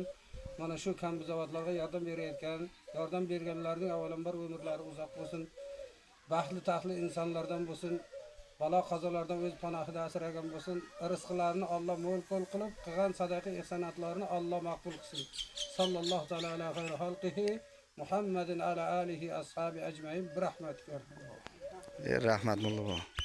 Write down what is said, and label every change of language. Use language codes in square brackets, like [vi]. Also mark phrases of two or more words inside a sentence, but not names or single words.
[uz] Mana shu kamzavodlarga yordam berganlarning avvalambor umrlari uzoq bo'lsin. Baxtli taxtli insonlardan bo'lsin. Balo qazolardan o'z panohida asragan bo'lsin. Rizqlarini Alloh mo'l-qo'l qilib, qilgan sadaqa ihsonatlarini Alloh maqbul qilsin. [ar] صلى الله تعالى على خير خلقه محمد على آله أصحابه أجمعين برحمتك. [uz] Rahmat Mulla bobo.